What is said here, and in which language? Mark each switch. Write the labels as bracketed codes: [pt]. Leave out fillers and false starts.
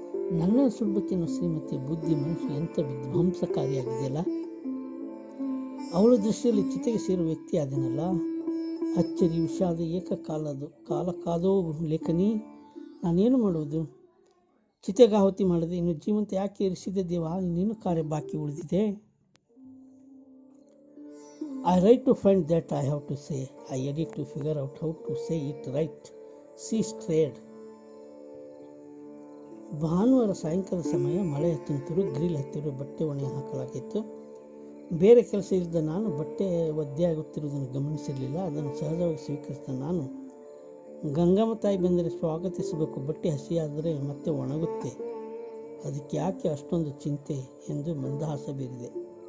[kn] ನನ್ನನ್ನು ಸುಡಬೇಕೆನ್ನೋ ಶ್ರೀಮತಿಯ ಬುದ್ಧಿ ಮನಸ್ಸು ಎಂಥ ವಿಧ್ವಂಸಕಾರಿಯಾಗಿದೆಯಲ್ಲ. ಅವಳ ದೃಷ್ಟಿಯಲ್ಲಿ ಚಿತೆಗೆ ಸೇರುವ ವ್ಯಕ್ತಿ ಆದನಲ್ಲ. ಅಚ್ಚರಿ, ವಿಷಾದ, ಏಕಕಾಲದು ಕಾಲ ಕಾದೋ ಲೇಖನಿ. ನಾನೇನು ಮಾಡುವುದು? ಚಿತೆಗಾಹುತಿ ಮಾಡದೆ ಇನ್ನು ಜೀವಂತ ಯಾಕೆ ಇರಿಸಿದೆ ದೇವ? ಇನ್ನೇನು ಕಾರ್ಯ ಬಾಕಿ ಉಳಿದಿದೆ. [en] I write to find that I have to say. I edit to figure out how to say it right. She strayed. [kn] ಭಾನುವಾರ ಸಾಯಂಕಾಲ ಸಮಯ. ಮಳೆ ತುಂತುರು, ಗ್ರಿಲ್ ಹತ್ತಿರ ಬಟ್ಟೆ ಒಣೆ ಹಾಕಲಾಗಿತ್ತು. ಬೇರೆ ಕೆಲಸ ಇದ್ದ ನಾನು ಬಟ್ಟೆ ಒದ್ದೆ ಆಗುತ್ತಿರುವುದನ್ನು ಗಮನಿಸಿರಲಿಲ್ಲ. ಅದನ್ನು ಸಹಜವಾಗಿ ಸ್ವೀಕರಿಸಿದ ನಾನು, ಗಂಗಮ್ಮ ತಾಯಿ ಬಂದರೆ ಸ್ವಾಗತಿಸಬೇಕು, ಬಟ್ಟೆ ಹಸಿಯಾದರೆ ಮತ್ತೆ ಒಣಗುತ್ತೆ, ಅದಕ್ಕೆ ಯಾಕೆ ಅಷ್ಟೊಂದು ಚಿಂತೆ ಎಂದು ಮಂದಹಾಸ ಬೀರಿದೆ.